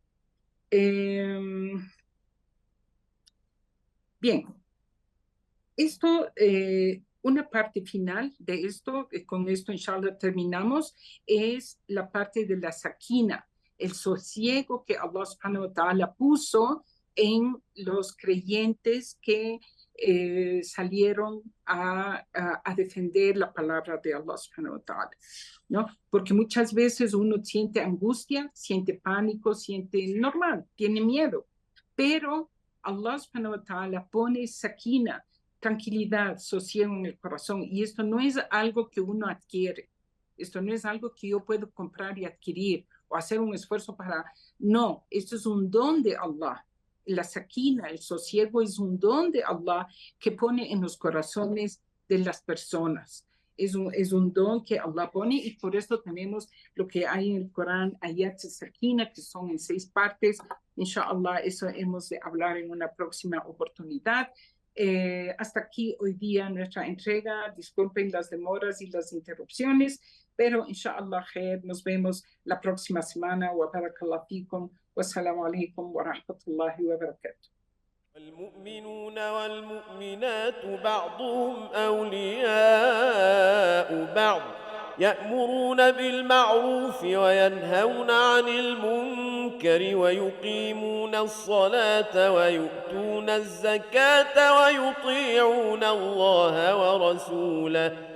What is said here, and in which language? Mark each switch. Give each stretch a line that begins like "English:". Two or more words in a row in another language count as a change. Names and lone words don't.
Spanish: Bien, una parte final de esto, con esto inshallah terminamos, es la parte de la sakina, el sosiego que
Arabic: الله سبحانه وتعالى
Spanish: puso en los creyentes que salieron a defender la palabra de
Arabic: الله سبحانه وتعالى,
Spanish: ¿no? Porque muchas veces uno siente angustia, siente pánico, siente normal, tiene miedo, pero
Arabic: الله سبحانه وتعالى
Spanish: pone sakina, tranquilidad, sosiego en el corazón, y esto no es algo que uno adquiere, esto no es algo que yo puedo comprar y adquirir o hacer un esfuerzo no, esto es un don de Allah. La sakina, el sosiego, es un don de Allah que pone en los corazones de las personas. Es un don que Allah pone, y por esto tenemos lo que hay en el Corán,
Arabic: آيات سكينة,
Spanish: que son en 6 partes. Inshallah, eso hemos de hablar en una próxima oportunidad. Hasta aquí hoy día nuestra entrega. Disculpen las demoras y las interrupciones, pero inshallah nos vemos la próxima semana.
Arabic: وبارك الله فيكم. والسلام عليكم ورحمة الله وبركاته. والمؤمنون والمؤمنات بعضهم أولياء بعض يأمرون بالمعروف وينهون عن المنكر ويقيمون الصلاة ويؤتون الزكاة ويطيعون الله ورسوله